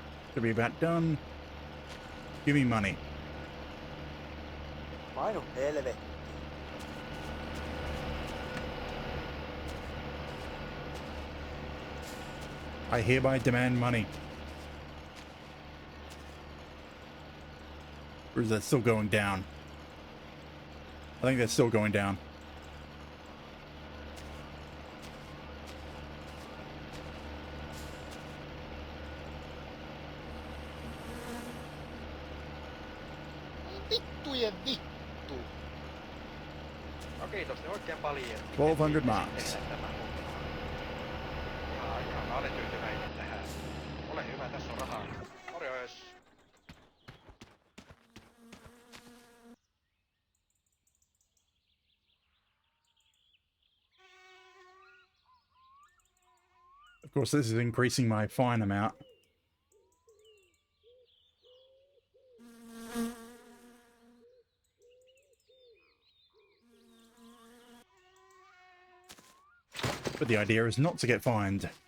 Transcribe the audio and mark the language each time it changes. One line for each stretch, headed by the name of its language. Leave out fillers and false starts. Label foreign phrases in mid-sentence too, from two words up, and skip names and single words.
English: Should be about done. Give me money.
Finnish: Painu helvettiin.
English: I hereby demand money. Or is that still going down? I think that's still going down.
Finnish: Vittujen vittu. No kiitos ne oikein paljon.
English: 1200 marks.
Finnish: Ihan mä olen tyytyväinen tähän. Ole hyvä, tässä on rahaa. Morjes.
English: Of course, this is increasing my fine amount. But the idea is not to get fined.